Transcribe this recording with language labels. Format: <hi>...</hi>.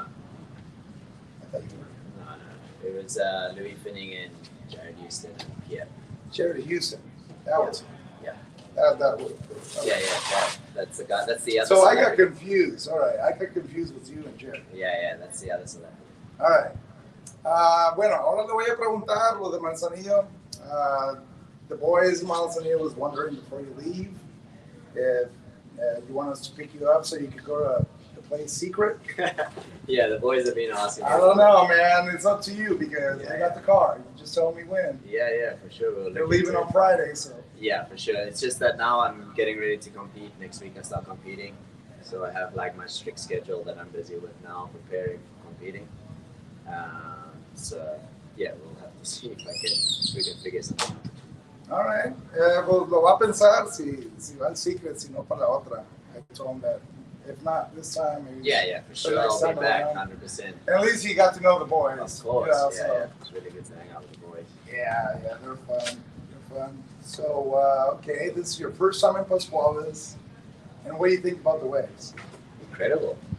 <en>I thought you were. No. It was Louis Finning and Jared Houston. Yeah. Jared Houston. That was. Yeah. That was. Yeah. That's the guy. That's the other. So I got confused. All right, I got confused with you and Jared. Yeah. That's the other celebrity. All right.</en> <es>Bueno, ahora le voy a preguntar lo de Manzanillo.</es> <en>The boys in Manzanillo was wondering before you leave if you want us to pick you up so you could go to the place secret. Yeah, the boys have been asking. I don't know, man. It's up to you because I got the car. You just tell me when. Yeah, for sure. They're leaving on Friday, so. Yeah, for sure. It's just that now I'm getting ready to compete. Next week I start competing. So I have like my strict schedule that I'm busy with now, preparing for competing. So yeah, we'll have to see if we can figure something out. All right.</en> <es>Pues lo va a pensar si va al secret, si no para la otra.</es> <en>I told him that. If not this time, maybe. Yeah, for sure. I'll be back 100%. At least you got to know the boys. Of course. Yeah, so. It's really good to hang out with the boys. Yeah, they're fun. So, okay, this is your first time in Pascuales. And what do you think about the waves? Incredible.</en>